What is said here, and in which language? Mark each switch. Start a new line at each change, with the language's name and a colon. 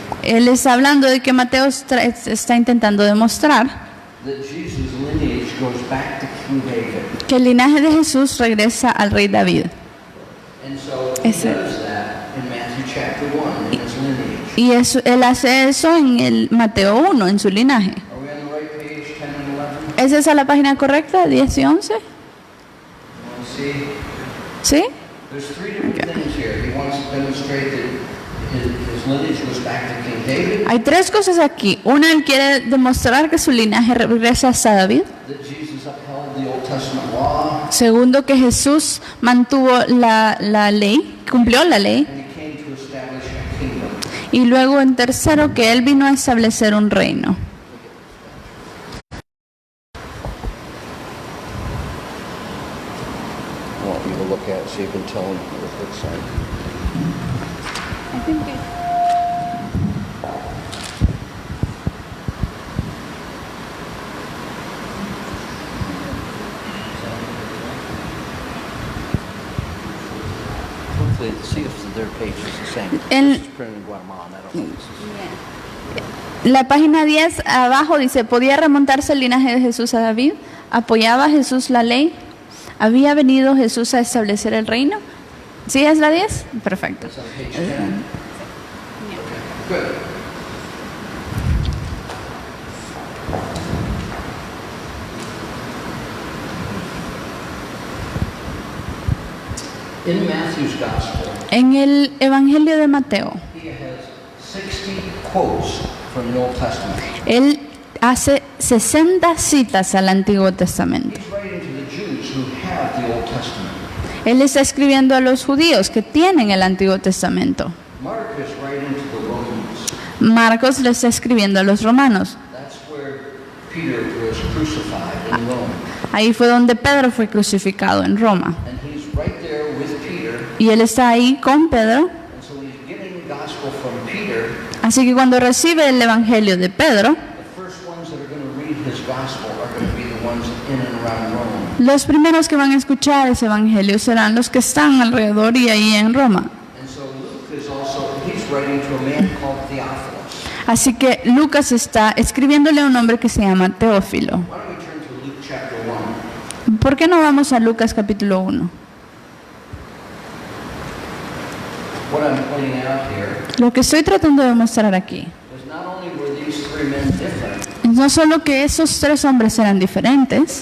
Spanish: él está hablando de que Mateo está intentando demostrar
English: that Jesus' lineage goes back to King David.
Spanish: que el linaje de Jesús regresa al rey David.
English: And so he
Spanish: Ese-
English: does that in Matthew chapter 1 in his lineage.
Spanish: Y él hace eso en el Mateo 1, en su linaje.
English: Are we on the right page, 10 and 11?
Spanish: ¿Es esa la página correcta, 10 y 11?
English: You want to see?
Spanish: ¿Sí?
English: There's three different things here. He wants to demonstrate that his lineage goes back to King David,
Spanish: Hay tres cosas aquí. Una, él quiere demostrar que su linaje regresa hasta David.
English: that Jesus upheld the Old Testament law,
Spanish: Segundo, que Jesús mantuvo la ley, cumplió la ley.
English: and he came to establish a kingdom.
Spanish: Y luego, en tercero, que él vino a establecer un reino.
English: I want you to look at it so you can tell him what it's saying. Hopefully, see if their page is the same.
Spanish: El-
English: This is printed in Guatemala, and I don't know if this is-
Spanish: La página 10 abajo dice, ¿podía remontarse el linaje de Jesús a David? ¿Apoyaba Jesús la ley? ¿Había venido Jesús a establecer el reino? ¿Sí es la 10? Perfecto.
English: It's on page 10. Okay, good. In Matthew's Gospel,
Spanish: En el Evangelio de Mateo,
English: he has 60 quotes from the Old Testament.
Spanish: él hace 60 citas al Antiguo Testamento.
English: He's writing to the Jews who have the Old Testament.
Spanish: Él está escribiendo a los judíos que tienen el Antiguo Testamento.
English: Mark is writing to the Romans.
Spanish: Marcos le está escribiendo a los romanos.
English: That's where Peter was crucified in Rome.
Spanish: Ahí fue donde Pedro fue crucificado, en Roma.
English: And he's right there with Peter.
Spanish: Y él está ahí con Pedro.
English: And so when he's getting the gospel from Peter,
Spanish: Así que cuando recibe el Evangelio de Pedro,
English: the first ones that are going to read his gospel are going to be the ones in and around Rome.
Spanish: los primeros que van a escuchar ese Evangelio serán los que están alrededor y ahí en Roma.
English: And so Luke is also, he's writing to a man called Theophilus.
Spanish: Así que Lucas está escribiéndole a un hombre que se llama Teófilo.
English: Why don't we turn to Luke chapter 1?
Spanish: ¿Por qué no vamos a Lucas capítulo 1?
English: What I'm pointing out here
Spanish: Lo que estoy tratando de mostrar aquí
English: is not only were these three men different,
Spanish: es no solo que esos tres hombres eran diferentes,